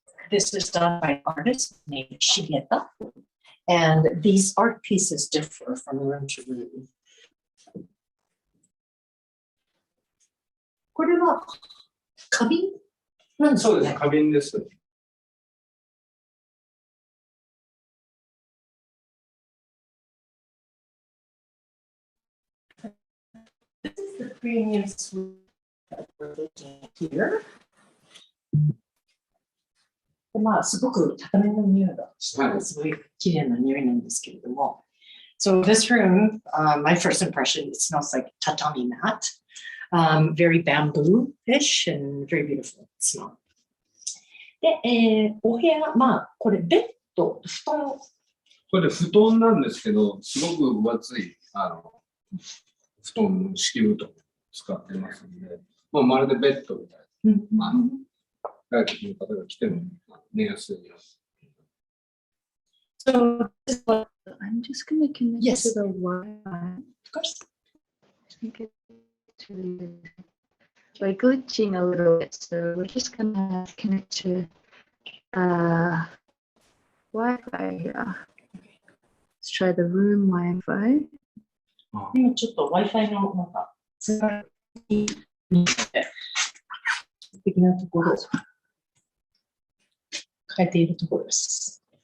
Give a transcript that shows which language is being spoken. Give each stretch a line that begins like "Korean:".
English: This is done by an artist named Shigeta, And these art pieces differ from room to room.
Japanese: これは花瓶なんですかね。そうです、花瓶です。
English: This is the premium suite that we're looking at here.
Japanese: でまあ、すごく高めの匂いがして、すごい綺麗な匂いなんですけれども。
English: So this room, my first impression, it smells like tatami mat, very bamboo-ish and very beautiful smell.
Japanese: で、お部屋、まあ、これベッド、布団。これ布団なんですけど、すごく分厚い布団の敷布団を使ってますので、まあ、まるでベッドみたいな。外国の方が来ても寝やすいよ。
English: So I'm just going to connect Yes. to the Wi-Fi. Of course. I think it's really like glitching a little bit, so we're just going to connect to Wi-Fi here. Let's try the room Wi-Fi.
Japanese: 今ちょっと Wi-Fi のなんかつながりに的なところを変えているところです。